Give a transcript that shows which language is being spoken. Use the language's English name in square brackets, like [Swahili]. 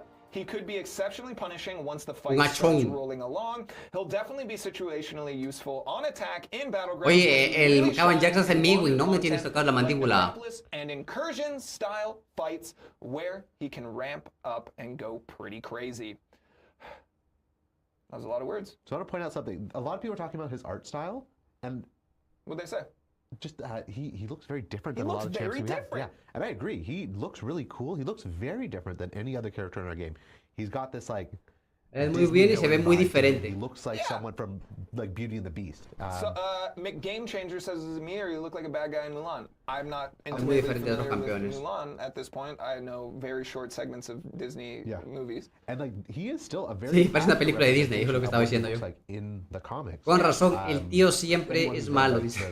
[English] He could be exceptionally punishing once the fight [Spanish] Machón. [English] starts rolling along. He'll definitely be situationally useful on attack in battlegrounds. [Spanish] Oye, el Caban Jackson es en Mewing, ¿no? Me tienes que tocar la mandíbula. [English] And incursion style fights where he can ramp up and go pretty crazy. That was a lot of words. So I want to point out something. A lot of people are talking about his art style, and what'd they say? Just he looks very different than a lot of champs we have. Yeah, and I agree. He looks really cool. He looks very different than any other character in our game. He's got this like. [Spanish] Es muy bien y se ve muy diferente. [English] He looks like someone from like Beauty and the Beast. Game Changer says is me, or you look like a bad guy in Mulan. I'm not intimately familiar with Mulan at this point. I know very short segments of Disney movies. And like he is still a very. [Spanish] Sí, parece una película de Disney, eso es lo que estaba diciendo yo. [English] Like in the comics. [Spanish] Con razón, el tío siempre es malo, dice.